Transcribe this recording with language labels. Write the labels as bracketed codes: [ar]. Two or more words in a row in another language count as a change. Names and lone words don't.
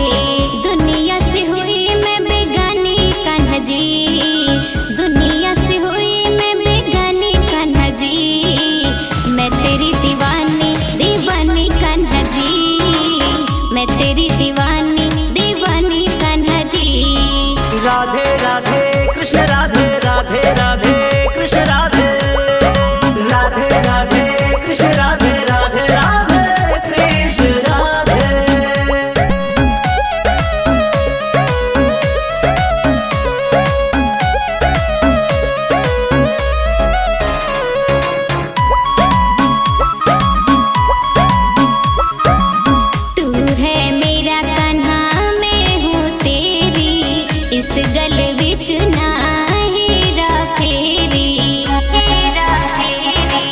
[hi] दुनिया से हुई मैं बेगानी कान्हा जी, दुनिया से हुई मैं बेगानी कान्हा जी, मैं तेरी दीवानी दीवानी कान्हा जी, मैं तेरी दीवानी दीवानी कान्हा जी। राधे राधे कृष्ण राधे राधे राधे कृष्ण राधे, राधे राधे कृष्ण राधे राधे राधे कृष्ण राधे। तू है मेरा कान्हा मैं हूँ तेरी, इस [pa] ਗੱਲ ਵਿੱਚ [hi] ना हेरा फेरी, हेरा फेरी।